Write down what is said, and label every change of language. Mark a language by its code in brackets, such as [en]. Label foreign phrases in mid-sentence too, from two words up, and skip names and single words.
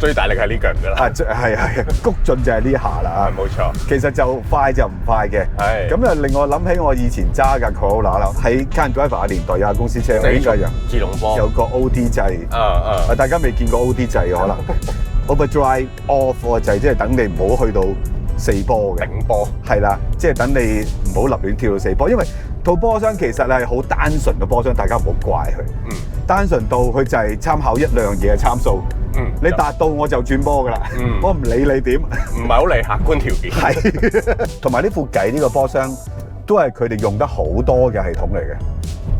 [yue] 最大力係呢腳㗎啦。係，谷盡就係呢下啦。冇錯。其實就快就唔快嘅。係。咁啊，令我諗起我以前揸架 Corolla 啦，喺 Car and Driver 嘅年代有架公司車，應該有自動波，有個 OD 掣。大家未見過 OD 掣可能。 [en] Overdrive off [yue] 個掣，即係等你唔好去到4波嘅頂波，係啦，即係等你唔好立亂跳到4波，因為套波箱其實係好單純嘅波箱，大家唔好怪佢。單純到佢就係參考1兩樣嘢嘅參數。你達到我就轉波㗎啦。我唔理你點，唔係好理客觀條件。係，同埋呢副計呢個波箱都係佢哋用得好多嘅系統嚟嘅。